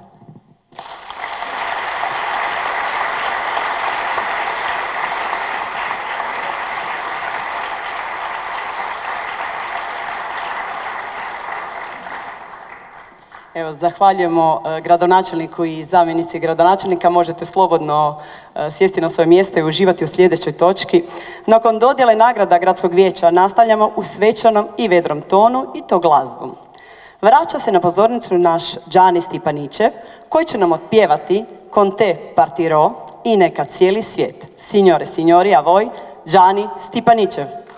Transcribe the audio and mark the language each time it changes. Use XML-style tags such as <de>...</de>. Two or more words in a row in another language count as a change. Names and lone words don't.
<hr>Evo, zahvaljujemo gradonačelniku i zamjenici gradonačelnika. Možete slobodno sjesti na svoje mjesto i uživati u sljedećoj točki. Nakon dodjele nagrada Gradskog vijeća nastavljamo u svečanom i vedrom tonu i to glazbom. Vraća se na pozornicu naš Gianni Stipaničev koji će nam otpjevati Con te partirò i neka cijeli svijet.</hr> <it>Signore, signori, a voi Gianni Stipaničev.</it>